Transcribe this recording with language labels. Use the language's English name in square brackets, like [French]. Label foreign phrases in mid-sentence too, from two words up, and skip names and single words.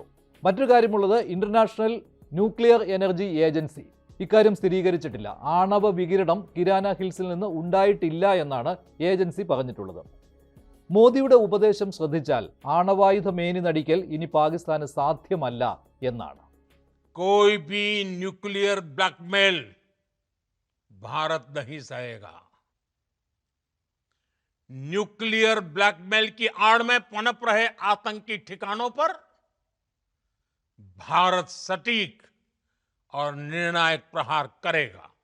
[Malayalam] മറ്റൊരു കാര്യമുള്ളത്, ഇന്റർനാഷണൽ ന്യൂക്ലിയർ എനർജി ഏജൻസി ഇക്കാര്യം സ്ഥിരീകരിച്ചിട്ടില്ല. ആണവ വികിരണം കിരാന ഹിൽസിൽ നിന്ന് ഉണ്ടായിട്ടില്ല എന്നാണ് ഏജൻസി പറഞ്ഞിട്ടുള്ളത്. മോദിയുടെ ഉപദേശം ശ്രദ്ധിച്ചാൽ ആണവായുധ മേനി നടിക്കൽ ഇനി പാകിസ്ഥാന് സാധ്യമല്ല എന്നാണ്. [Hindi] कोई भी [English] nuclear blackmail [Hindi] भारत नहीं सहेगा। [English] nuclear blackmail [Hindi] की आड़ में पनप रहे आतंकी ठिकानों पर भारत सटीक और निर्णायक प्रहार करेगा।